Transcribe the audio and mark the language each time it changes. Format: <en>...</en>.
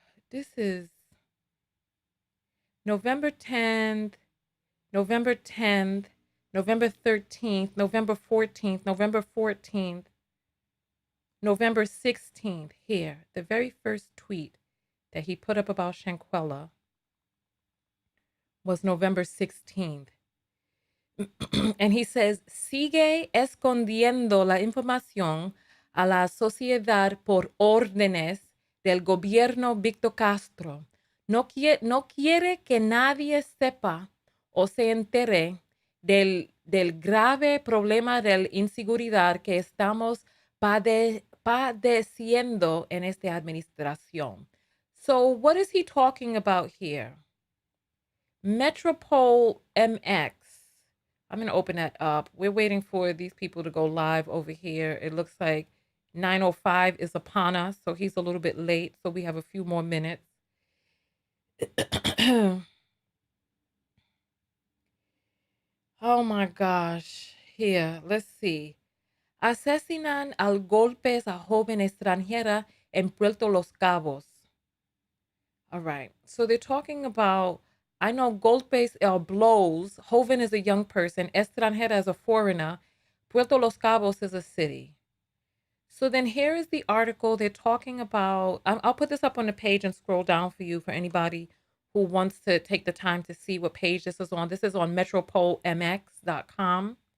<en>This is November 10th, November 10th, November 13th, November 14th, November 14th, November 16th. Here, the very first tweet that he put up about Shanquella was November 16th. And he says,</en> <es>sigue escondiendo la información a la sociedad por órdenes del gobierno Víctor Castro. No quiere que nadie sepa o se entere del grave problema de la inseguridad que estamos padeciendo en esta administración.</es> <en>So what is he talking about here? Metropol MX. I'm going to open that up. We're waiting for these people to go live over here. It looks like 9:05 is upon us, so he's a little bit late. So we have a few more minutes. Oh my gosh. Here, let's see.</en> <es>Asesinan al golpes a joven extranjera en Puerto Los Cabos.</es> <en>All right. So they're talking about, I know golpes are blows. Joven is a young person. Extranjera is a foreigner. Puerto Los Cabos is a city. So then here is the article. They're talking about, I'll put this up on the page and scroll down for you for anybody who wants to take the time to see what page this is on. This is on metropolmx.com.</en>